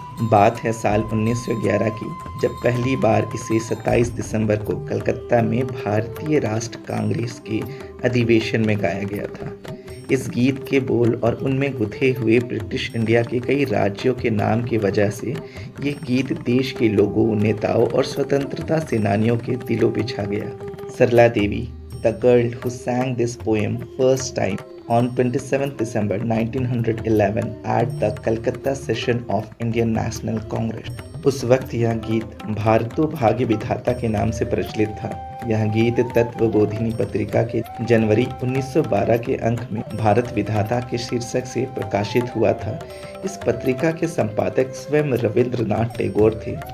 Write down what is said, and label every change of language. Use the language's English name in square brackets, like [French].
[Hindi] बात है साल 1911 की, जब पहली बार इसे 27 दिसंबर को कलकत्ता में भारतीय राष्ट्र कांग्रेस के अधिवेशन में गाया गया था। इस गीत के बोल और उनमें गुथे हुए ब्रिटिश इंडिया के कई राज्यों के नाम की वजह से ये गीत देश के लोगों, नेताओं और स्वतंत्रता सेनानियों के दिलों पे छा गया। [English] Sarla Devi, the girl who sang this poem first time on 27 December 1911 at the Calcutta session of Indian National Congress। [Hindi] उस वक्त यह गीत भारतो भाग्य विधाता के नाम से प्रचलित था। यह गीत तत्वबोधिनी पत्रिका के जनवरी 1912 के अंक में भारत विधाता के शीर्षक से प्रकाशित हुआ था। इस पत्रिका के संपादक स्वयं रविंद्रनाथ टैगोर थे।